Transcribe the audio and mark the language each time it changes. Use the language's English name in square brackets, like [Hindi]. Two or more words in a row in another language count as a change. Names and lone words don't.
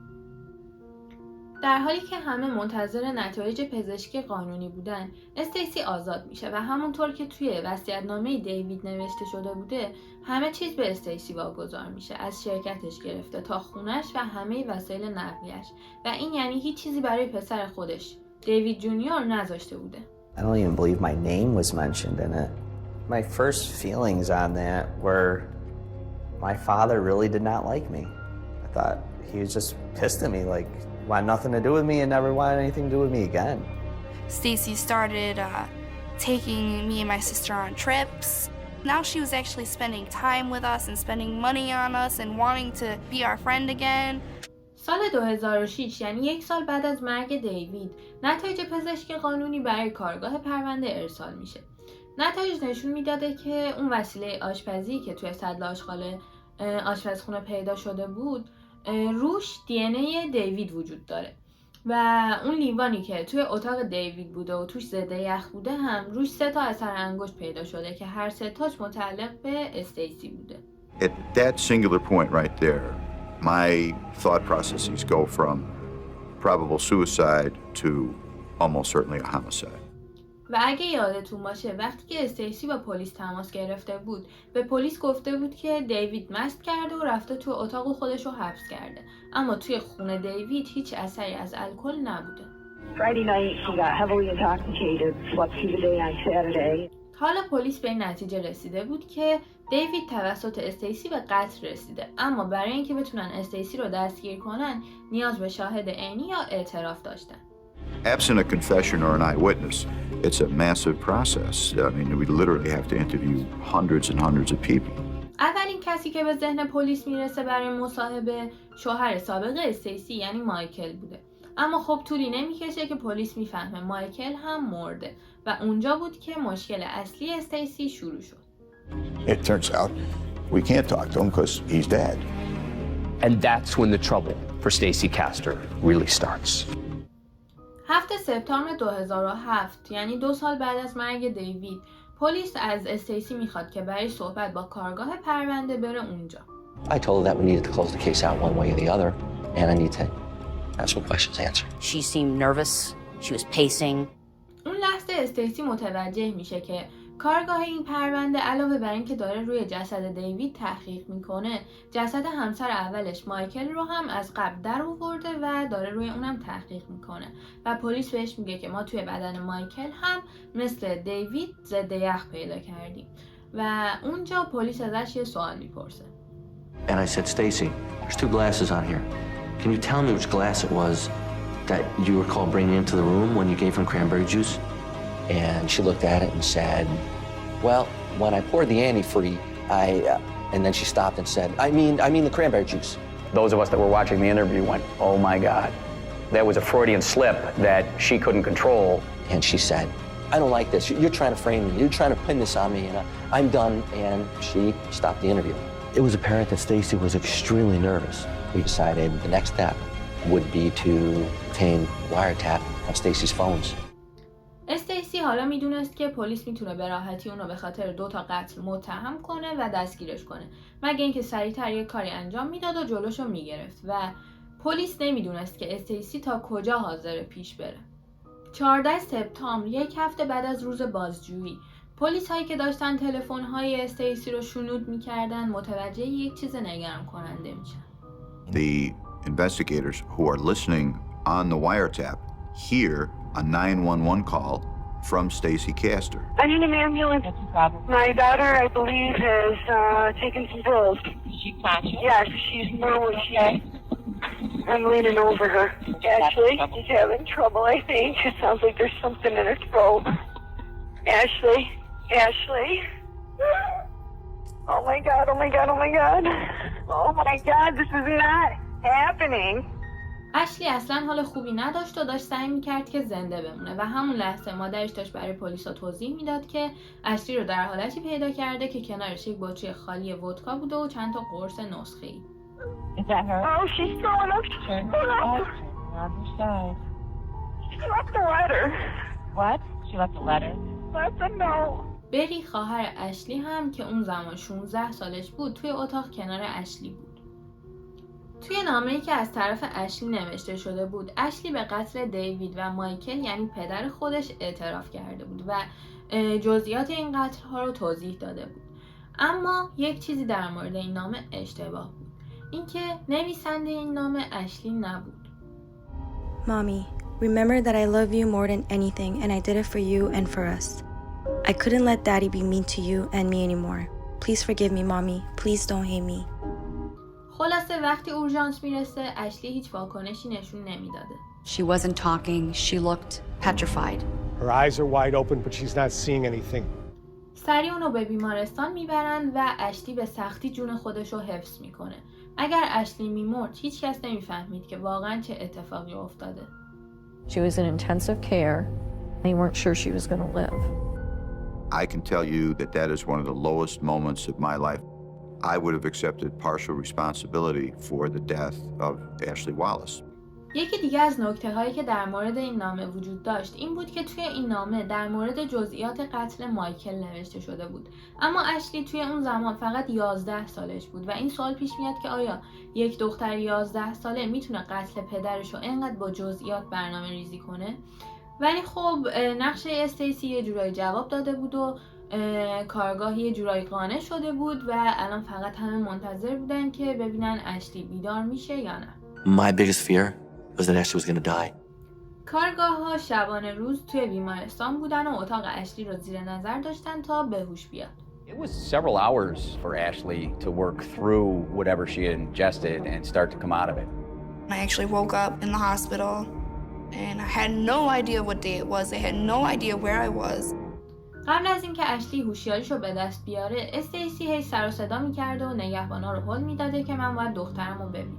[Persian] در حالی که همه منتظر نتایج پزشکی قانونی بودن، استیسی آزاد میشه و همونطور که توی وصیت‌نامه دیوید نوشته شده بوده، همه چیز به استیسی واگذار میشه، از شرکتش گرفته تا خونش و همه وسایل نقلیش، و این یعنی هیچ چیزی برای پسر خودش، دیوید جونیور، نذاشته بوده. [English] I don't even believe my name was mentioned in it. My first feelings on that were my father really did not like me. I thought he was just pissed at me, like wanted nothing to do with me and never wanted anything to do with me again. Stacy started taking me and my sister on trips. Now she was actually spending time with us and spending money on us and wanting to be our friend again. [Persian] سال 2006 یعنی یک سال بعد از مرگ دیوید، نتایج پزشکی قانونی برای کارگاه پرونده ارسال میشه. نتایج نشون میداده که اون وسیله آشپزی که توی سطل آشغال آشپزخونه پیدا شده بود، روش دی ان ای دیوید وجود داره و اون لیوانی که توی اتاق دیوید بوده و توش ضد یخ بوده هم روش 3 تا اثر انگشت پیدا شده که هر 3 تاش متعلق به استیسی بوده. [English] At that singular point right there, my thought processes go from probable suicide to almost certainly a homicide. [Persian] و اگه یادتون باشه وقتی که استیسی با پلیس تماس گرفته بود، به پلیس گفته بود که دیوید مست کرده و رفته تو اتاق خودش رو حبس کرده، اما توی خونه دیوید هیچ اثری از الکل نبوده. [English] Friday night, he got heavily intoxicated, slept through the day on Saturday. [Persian] حالا پلیس به این نتیجه رسیده بود که دیوید توسط استیسی به قتل رسیده، اما برای اینکه بتونن استیسی رو دستگیر کنن نیاز به شاهد عینی یا اعتراف داشتن. [English] Absent a confession or an eyewitness, it's a massive process. I mean, we literally have to interview hundreds and hundreds of people. [Persian] اولین کسی که به ذهن پلیس میرسه برای مصاحبه شوهر سابق استیسی یعنی مایکل بوده. اما خب طولی نمیکشه که پلیس میفهمه مایکل هم مرده و اونجا بود که مشکل اصلی استیسی شروع شد. [English] It turns out we can't talk to him because he's dead. And that's when the trouble for Stacy Castor really starts. [Persian] 7 سپتامبر 2007 یعنی 2 سال بعد از مرگ دیوید، پلیس از استیسی میخواد که برای صحبت با کارگاه پرونده بره اونجا. [English] I told her that we needed to close the case out one way or the other, and I need to have some questions answered. She seemed nervous. She was pacing. [Persian] اون لحظه استیسی متوجه میشه که کارگاه این پرونده علاوه بر اینکه داره روی جسد دیوید تحقیق میکنه، جسد همسر اولش مایکل رو هم از قبل در آورده و داره روی اونم تحقیق میکنه و پلیس بهش میگه که ما توی بدن مایکل هم مثل دیوید ضد یخ پیدا کردیم و اونجا پلیس ازش یه سوال میپرسه. [English] And I said, Stacy, there's 2 glasses on here. Can you tell me which glass it was that you recall bringing into the room when you gave him cranberry juice? And she looked at it and said, well, when I poured the antifreeze, and then she stopped and said, I mean the cranberry juice. Those of us that were watching the interview went, oh my God. That was a Freudian slip that she couldn't control. And she said, I don't like this. You're trying to frame me. You're trying to pin this on me, and I'm done. And she stopped the interview. It was apparent that Stacy was extremely nervous. We decided the next step would be to obtain wiretap on Stacy's phones. [Persian] استیسی حالا میدونست که پلیس میتونه به راحتی اونو به خاطر 2 تا قتل متهم کنه و دستگیرش کنه، مگه اینکه سریعتر یه کاری انجام میداد و جلوشو میگرفت و پلیس نمیدونست که استیسی تا کجا حاضر پیش بره. 14 سپتامبر، یک هفته بعد از روز بازجویی، پلیس هایی که داشتن تلفن های استیسی رو شنود میکردن متوجه یک چیز نگران کننده میشن. [English] The investigators who are listening on the wiretap hear a 911 call from Stacy Castor. I need an ambulance. What's the problem? My daughter, I believe, has taken some pills. Is she conscious? Yes, she's normal. I'm leaning over her. Ashley, she's having trouble, I think. It sounds like there's something in her throat. Ashley. Oh my God, oh my God, oh my God. Oh my God, this is not happening. [Persian] اشلی اصلا حال خوبی نداشت و داشت سعی میکرد که زنده بمونه و همون لحظه مادرش داشت برای پلیسا توضیح میداد که اشلی رو در حالتی پیدا کرده که کنارش یک بطری خالی ودکا بوده و چند تا قرص نسخه‌ای. [English] Is that her? Oh, she's throwing up. Turn on your side. She left a letter. What? She left a letter? Left a note. [Persian] بری خواهر اشلی هم که اون زمان 16 سالش بود توی اتاق کنار اشلی بود. توی نامه‌ای که از طرف اشلی نوشته شده بود، اشلی به قتل دیوید و مایکل یعنی پدر خودش اعتراف کرده بود و جزئیات این قتل ها رو توضیح داده بود. اما یک چیزی در مورد این نامه اشتباه بود. اینکه نویسنده این نامه اشلی نبود. [English] Mommy, remember that I love you more than anything and I did it for you and for us. I couldn't let Daddy be mean to you and me anymore. Please forgive me, Mommy. Please don't hate me. [Persian] خلاصه وقتی اورژانس میرسه اشلی هیچ واکنشی نشون نمیداده. [English] She wasn't talking. She looked petrified. Her eyes are wide open, but she's not seeing anything. [Persian] سریع اونو به بیمارستان میبرند و اشلی به سختی جون خودش رو حفظ میکنه. اگر اشلی میمرد هیچ کس نمیفهمید که واقعا چه اتفاقی افتاده. [English] She was in intensive care. They weren't sure she was going to live. I can tell you that that is one of the lowest moments of my life. I would have accepted partial responsibility for the death of Ashley Wallace. [Persian] یکی دیگه از نکته‌هایی که در مورد این نامه وجود داشت این بود که توی این نامه در مورد جزئیات قتل مایکل نوشته شده بود. اما اشلی توی اون زمان فقط 11 سالش بود و این سوال پیش میاد که آیا یک دختر 11 ساله میتونه قتل پدرش رو اینقدر با جزئیات برنامه ریزی کنه؟ ولی خب نقشه استیسی یه جورایی جواب داده بود و کارگاه یه جورایی قانع شده بود و الان فقط همه منتظر بودن که ببینن اشلی بیدار میشه یا نه. [English] My biggest fear was that Ashley was going to die. [Persian] کارگاه ها شبانه روز توی بیمارستان بودن و اتاق اشلی رو زیر نظر داشتن تا بهوش بیاد. [English] It was several hours for Ashley to work through whatever she had ingested and start to come out of it. I actually woke up in the hospital and I had no idea what day it was. I had no idea where I was. [Persian] قبل از اینکه اشلی هوشیاریشو به دست بیاره، استیسی هی سر و صدا می‌کرده و نگهبانا رو هل میداده که من باید دخترمو ببینم.